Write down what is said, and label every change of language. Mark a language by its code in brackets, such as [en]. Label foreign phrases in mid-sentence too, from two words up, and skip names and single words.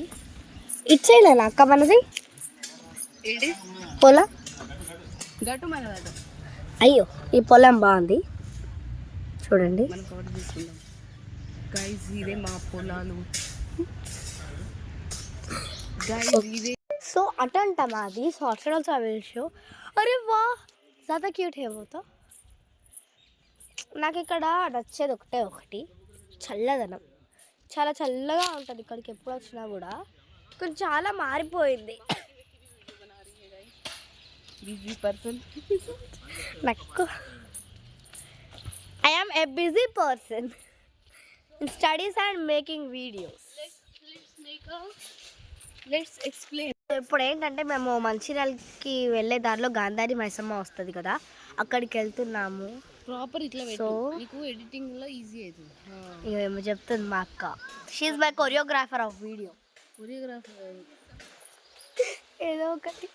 [te] ఇటు సైడ్ అలా అక్క మనది పొలం. అయ్యో, ఈ పొలం బాగుంది చూడండి. ఇదే మా పొలాలు. సో అటంట మాది. [en] సో అక్కడ also I will show. [hi] अरे वाह, ज़्यादा క్యూట్ है वो तो. [te] నాకు ఇక్కడ నచ్చేది ఒకటి చల్లదనం. చాలా చల్లగా ఉంటుంది ఇక్కడికి ఎప్పుడు వచ్చినా కూడా. కొంచెం చాలా మారిపోయింది. [en] busy person నాకు I am a busy person in studies and making videos. Let's explain. [te] ఇప్పుడు ఏంటంటే మేము మంచిర్యాలకి వెళ్ళే దారిలో గాంధారి మైసమ్మ వస్తుంది కదా, అక్కడికి వెళ్తున్నాము. ప్రాపర్ ఇట్లా సో నీకు ఎడిటింగ్ లో ఈజీ అవుతుంది. ఏమో చెప్తుంది మా అక్క. [en] she's my choreographer of video. [te] కొరియోగ్రాఫర్ ఏదో ఒకటి.